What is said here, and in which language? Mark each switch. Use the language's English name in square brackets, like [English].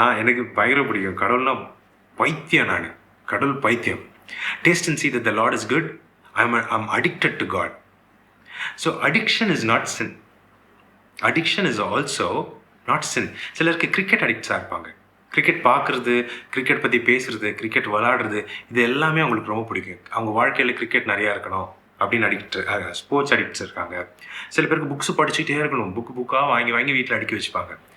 [Tamil] எனக்கு பயங்கர பிடிக்கும் கடவுள்னா பைத்தியம். கடவுள் பைத்தியம். [English] Taste and see that the Lord is good. I'm addicted to God. So addiction is not sin. Addiction is also not sin. [Tamil] சிலருக்கு கிரிக்கெட் அடிக்ட்ஸாக இருப்பாங்க. கிரிக்கெட் பார்க்குறது, கிரிக்கெட் பற்றி பேசுகிறது, கிரிக்கெட் விளாடுறது, இது எல்லாமே அவங்களுக்கு ரொம்ப பிடிக்கும். அவங்க வாழ்க்கையில் கிரிக்கெட் நிறையா இருக்கணும் அப்படின்னு ஸ்போர்ட்ஸ் அடிக்ட்ஸ் இருக்காங்க. சில பேருக்கு புக்ஸ் படிச்சுக்கிட்டே இருக்கணும், புக்காக வாங்கி வீட்டில் அடுக்கி வச்சுப்பாங்க.